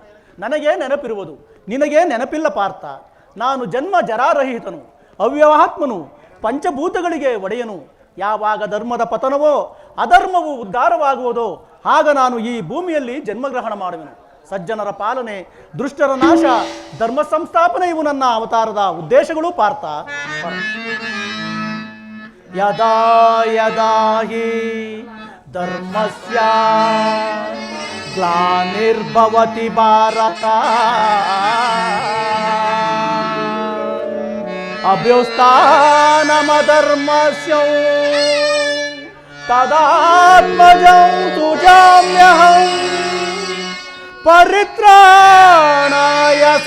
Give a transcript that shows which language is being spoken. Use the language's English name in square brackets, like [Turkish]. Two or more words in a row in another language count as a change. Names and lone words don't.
[Kannada] ನನಗೆ ನೆನಪಿರುವುದು, ನಿನಗೆ ನೆನಪಿಲ್ಲ ಪಾರ್ಥ. ನಾನು ಜನ್ಮ ಜರಾರಹಿತನು, ಅವ್ಯವಾತ್ಮನು, ಪಂಚಭೂತಗಳಿಗೆ ಒಡೆಯನು. ಯಾವಾಗ ಧರ್ಮದ ಪತನವೋ ಅಧರ್ಮವು ಉದ್ಧಾರವಾಗುವುದೋ ಆಗ ನಾನು ಈ ಭೂಮಿಯಲ್ಲಿ ಜನ್ಮಗ್ರಹಣ ಮಾಡುವೆನು. ಸಜ್ಜನರ ಪಾಲನೆ, ದುಷ್ಟರ ನಾಶ, ಧರ್ಮ ಸಂಸ್ಥಾಪನೆ ಇವು ನನ್ನ ಅವತಾರದ ಉದ್ದೇಶಗಳು ಪಾರ್ಥ. [Sanskrit] ಯದಾ ಯದಾ ಹಿ ಧರ್ಮಸ್ಯ ಗ್ಲಾನಿರ್ಭವತಿ ಭಾರತ ಅಭ್ಯುತ್ಥಾನಮಧರ್ಮಸ್ಯ ತದಾತ್ಮಜಂ ತುಜಾಮ್ಯಹಂ ಪರಿತ್ರಾಣಾಯ